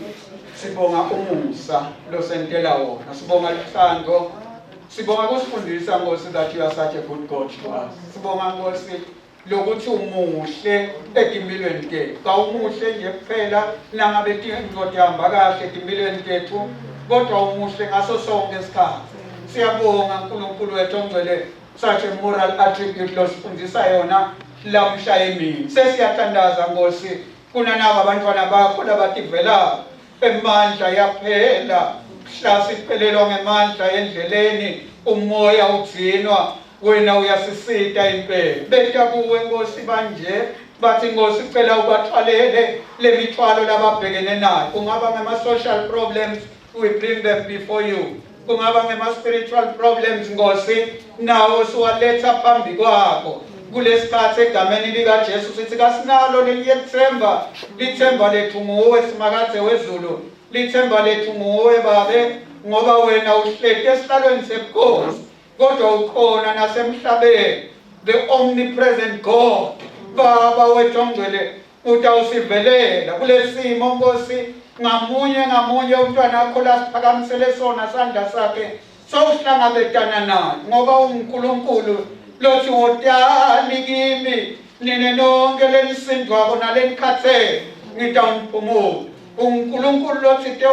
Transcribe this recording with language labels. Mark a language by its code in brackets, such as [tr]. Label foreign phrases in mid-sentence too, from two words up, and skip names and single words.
[ss] Sibonga umusa lo sentela wona. Sibonga luthando. Sibonga kusifundisa Nkosi [en] that you are such a good God to us. [ss] Sibonga Nkosi lokuthi umuhle etimpilweni tethu. [zu] Kawumuhle nje kuphela nangabe izinto zihamba kahle etimpilweni tethu, kodwa umuhle ngaso sonke isikhathi. Siyabonga uNkulunkulu wethu ongcwele [en] such a moral attribute [zu] lo sifundisa yona lamhla emini. [ss] Sesiyathandaza Nkosi kunanabo abantwana bakho labativela emandla yaphela mhla siphelelwa ngemandla endleleni umoya udzinwa wena uyasisita impela beta kuwe Nkosi banje bathi Nkosi cela ubathwalele lemithwalo lababhekene nayo kungaba ngama [en] social problems we bring them before you [ss] kungaba ngama [en] spiritual problems [ss] Nkosi nawo siwaletha phambi kwakho kulesikhathi egameni lika Jesu sithi kasinalo lelithemba lithemba lethu nguwe simakade wezulu lithemba lethu nguwe babe ngoba wena uhleli esihlalweni sebukhosi kodwa ukhona nasemhlabeni [en] the omnipresent God [ss] baba wethu ongcwele utawusivelela kulesimo Nkosi ngamunye umntwana wakho lasiphakamisele sona sandla sakhe sowuhlangabetana naye ngoba uNkulunkulu lothi wotani kimi nine nonke lenisindwako nalenikhathele ngidawuniphumula uNkulunkulu lothi ke